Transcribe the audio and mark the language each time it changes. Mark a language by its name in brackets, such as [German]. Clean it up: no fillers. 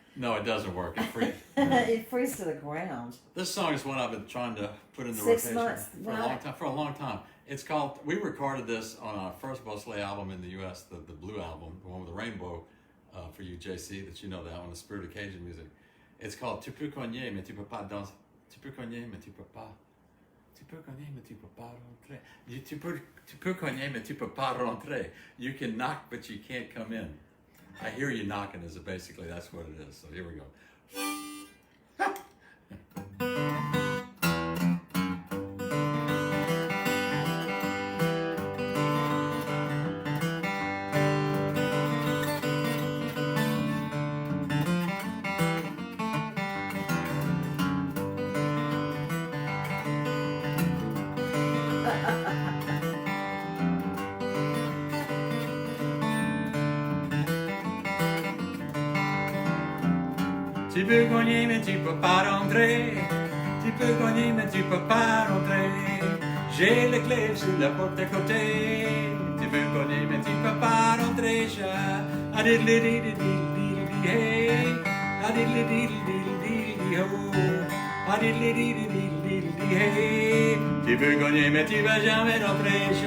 [English] No, it doesn't work. It freezes. It freezes to the ground. This song is one I've been trying to put in the 6 rotation months. for a long time. It's called. We recorded this on our first Beausoleil album in the U.S., the Blue album, the one with the rainbow, for you, JC, that you know that one, the Spirit of Cajun music. It's called [French] Tu peux cogner, mais tu peux pas danser. Tu peux cogner, mais tu peux pas. Tu peux cogner, mais tu peux pas rentrer. Tu peux cogner, mais tu peux pas rentrer. [English] You can knock, but you can't come in. I hear you knocking is basically that's what it is. So here we go. [French] Tu peux cogner mais tu peux pas rentrer. Tu peux cogner mais tu peux pas rentrer. J'ai les clés sur la porte à côté. Tu peux cogner mais tu peux pas rentrer. A diddly diddly diddly hey. A diddly diddly diddly ho. A diddly diddly diddly hey. Tu peux cogner mais tu vas jamais rentrer.